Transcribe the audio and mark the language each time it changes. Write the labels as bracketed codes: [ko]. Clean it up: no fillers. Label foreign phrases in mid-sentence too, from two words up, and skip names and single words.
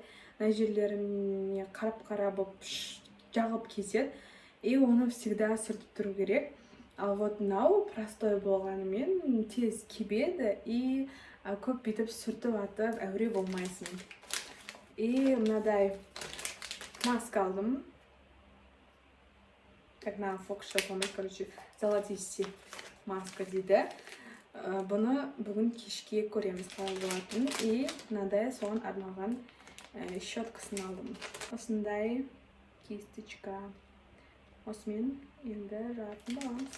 [kk] Мына жерлеріне қарап жағып кетеді. И оны всегда сүртіп тұру керек. Ал вот мынау простой болғанымен тез кебеді и көп бүйтіп сүртіп атып әуре болмайсың. И мынадай маска алдым. [ru] Как на фокус [kk] жасалмайды, короче, золотистый маска дейді. Бұны бүгін кешке көреміз қалай болатын. И мынадай соған арналған щеткасын алдым. Осындай кисточка. Осымен енді жатын боламыз.